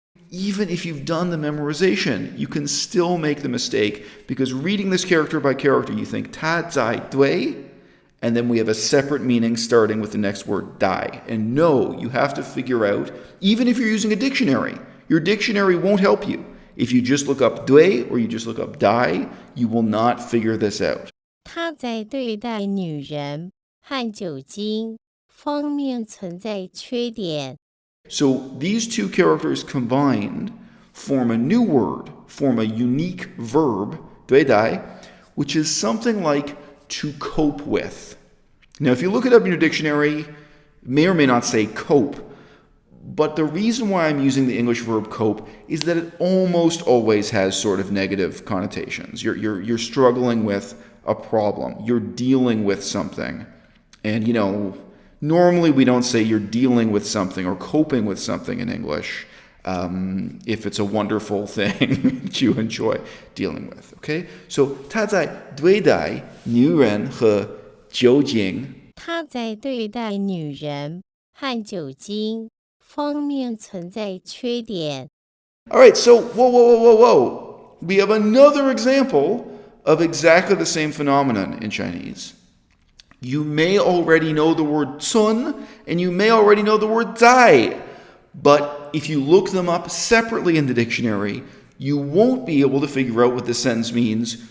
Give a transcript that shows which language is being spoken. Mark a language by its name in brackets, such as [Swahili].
[English] Even if you've done the memorization, you can still make the mistake, because reading this character by character, you think [Chinese] 他在对, [English] and then we have a separate meaning starting with the next word 待. And no, you have to figure out, even if you're using a dictionary, your dictionary won't help you. If you just look up 对 or you just look up 待, you will not figure this out. [Chinese] 他在对待女人和酒精方面存在缺点。 [English] So these two characters combined form a new word, form a unique verb, 对待, which is something like to cope with. Now, if you look it up in your dictionary, it may or may not say cope, but the reason why I'm using the English verb cope is that it almost always has sort of negative connotations. You're struggling with a problem. You're dealing with something. And, you know, normally we don't say you're dealing with something or coping with something in English if it's a wonderful thing that you enjoy dealing with, okay? [Chinese] So, 他在对待女人和酒精。他在对待女人和酒精方面存在缺点。 [English] All right, so whoa. We have another example of exactly the same phenomenon in Chinese. You may already know the word 村 and you may already know the word 在, but if you look them up separately in the dictionary, you won't be able to figure out what this sentence means.